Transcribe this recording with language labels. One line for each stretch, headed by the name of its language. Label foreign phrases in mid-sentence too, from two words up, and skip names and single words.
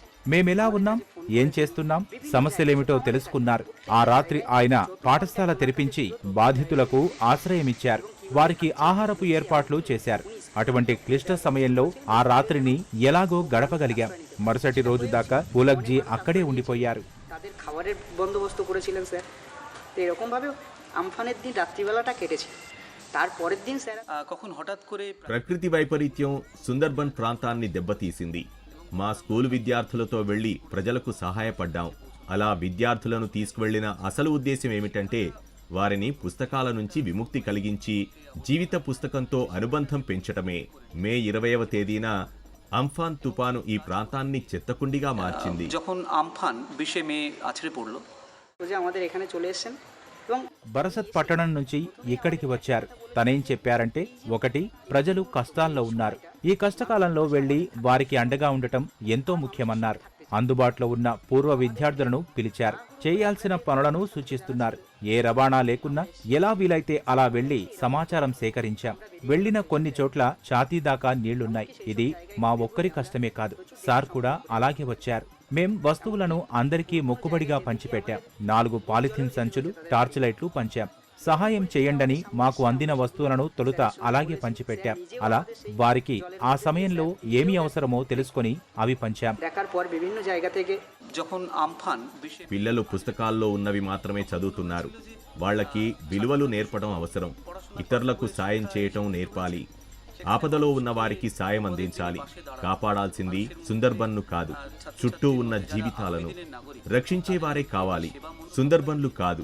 Telugu: మేమెలా ఉన్నాం, ఏం చేస్తున్నాం, సమస్యలేమిటో తెలుసుకున్నారు. ఆ రాత్రి ఆయన పాఠశాల తెరిపించి బాధితులకు ఆశ్రయమిచ్చారు. వారికి ఆహారపు ఏర్పాట్లు చేశారు. అటువంటి క్లిష్ట సమయంలో ఆ రాత్రిని ఎలాగో గడపగలిగాం. మరుసటి రోజు దాకా పులక్జీ అక్కడే ఉండిపోయారు.
Bangla: তাদের খাবারের বন্দোবস্ত করেছিলেন স্যার। তো এরকমভাবে আমফানের দিন রাত্রিবেলাটা কেটেছে। তারপরের দিন স্যার কখন হঠাৎ করে
Telugu: ప్రకృతి వైపరీత్యం సుందర్బన్ ప్రాంతాన్ని దెబ్బతీసింది. మా స్కూలు విద్యార్థులతో వెళ్లి ప్రజలకు సహాయపడ్డాం. అలా విద్యార్థులను తీసుకువెళ్లిన అసలు ఉద్దేశం ఏమిటంటే వారిని పుస్తకాల నుంచి విముక్తి కలిగించి జీవిత పుస్తకంతో అనుబంధం పెంచటమే. మే 20వ తేదీన అంఫాన్ తుపాను ఈ ప్రాంతాన్ని చెత్తకుండిగా మార్చింది.
Bangla: যখন আমফান 20 మే আছড়ে পড়লো, যে আমাদের এখানে চলে এসেছেন এবং
Telugu: బరసత్ పట్టణం నుంచి ఇక్కడికి వచ్చారు. తనేం చెప్పారంటే, ఒకటి, ప్రజలు కష్టాల్లో ఉన్నారు. ఈ కష్టకాలంలో వెళ్లి వారికి అండగా ఉండటం ఎంతో ముఖ్యమన్నారు. అందుబాటులో ఉన్న పూర్వ విద్యార్థులను పిలిచారు. చేయాల్సిన పనులను సూచిస్తున్నారు. ఏ రవాణా లేకున్నా ఎలా వీలైతే అలా వెళ్లి సమాచారం సేకరించాం. వెళ్లిన కొన్ని చోట్ల ఛాతీ దాకా నీళ్లున్నాయి. ఇది మా ఒక్కరి కష్టమే కాదు, సార్ కూడా అలాగే వచ్చారు. మేం వస్తువులను అందరికీ మొక్కుబడిగా పంచిపెట్టాం. 4 పాలిథిన్ సంచులు,
English: torch lights
Telugu: పంచాం. సహాయం చేయండని మాకు అందిన వస్తువులను తొలుత అలాగే పంచిపెట్టాం. అలా వారికి ఆ సమయంలో ఏమి అవసరమో తెలుసుకొని అవి పంచాం.
Bangla: দেখার পর বিভিন্ন জায়গা থেকে যখন আমফান বিশেষ
Telugu: పిల్లలు పుస్తకాల్లో ఉన్నవి మాత్రమే చదువుతున్నారు. వాళ్ళకి విలువలు నేర్పడం అవసరం. ఇతరులకు సాయం చేయటం నేర్పాలి. ఆపదలో ఉన్న వారికి సాయం అందించాలి. కాపాడాల్సింది సుందర్బన్ను కాదు, చుట్టూ ఉన్న జీవితాలను రక్షించేవారే కావాలి, సుందర్బన్లు కాదు.